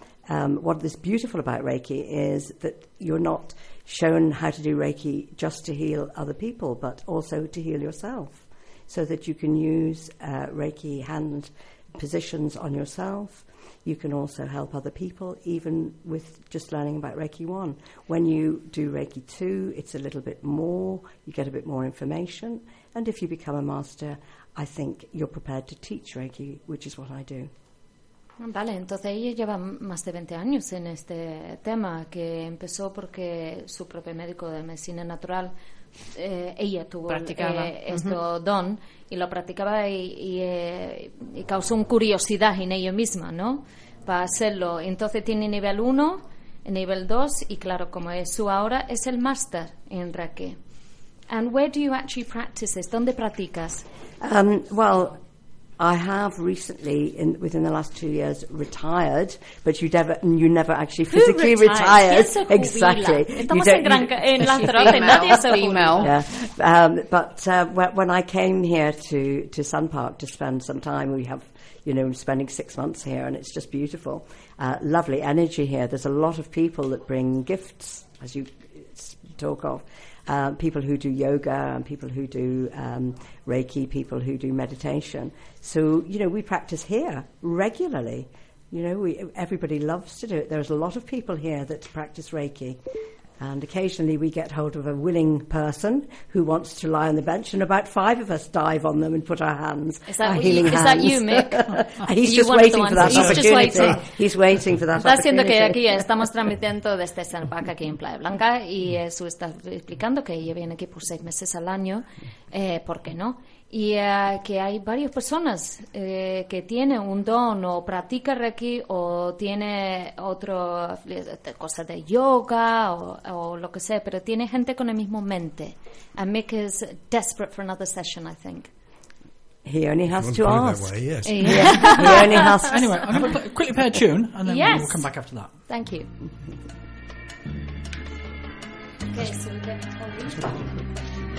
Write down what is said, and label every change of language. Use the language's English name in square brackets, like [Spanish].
[English] What is beautiful about Reiki is that you're not shown how to do Reiki just to heal other people, but also to heal yourself, so that you can use Reiki hand positions on yourself. You can also help other people, even with just learning about Reiki 1. When you do Reiki 2, it's a little bit more. You get a bit more information. And if you become a master, I think you're prepared to teach Reiki, which is what I do. [Spanish] Vale, entonces ella lleva más de 20 años en este tema, que empezó porque su propio médico de medicina natural, ella tuvo esto don y lo practicaba y causó una curiosidad en ella misma, ¿no? Para hacerlo. Entonces tiene nivel 1, nivel 2 y claro, como es su ahora, es el máster en Reiki. [English] And where do you actually practice this? [Spanish] ¿Dónde practicas? [English] Well, I have recently, within the last 2 years, retired, but you never actually physically retired. Exactly. [Spanish] Estamos en Gran en Lanzarote, nadie se jubila. [English] When I came here to Sun Park to spend some time, we have, you know, I'm spending 6 months here, and it's just beautiful. Lovely energy here. There's a lot of people that bring gifts, as you talk of. People who do yoga and people who do Reiki, people who do meditation. So, you know, we practice here regularly. You know, everybody loves to do it. There's a lot of people here that practice Reiki. And occasionally we get hold of a willing person who wants to lie on the bench, and about five of us dive on them and put our hands, Is that you, Mick? He's just waiting for that opportunity. He's waiting for that opportunity. [Spanish] Está siendo que aquí estamos transmitiendo desde Sun Park aquí en Playa Blanca, y eso está explicando que ella viene aquí por 6 meses al año, ¿por qué no? Y que hay varias personas que tienen un don o practica Reiki o tiene otro cosa de yoga o lo que sea, pero tiene gente con el mismo mente. [English] And Mick is desperate for another session, I think. He only has to ask. Way, yes. He only has to. Anyway, I'm going to quickly play a tune and then we'll come back after that. Thank you. Okay, so we're going to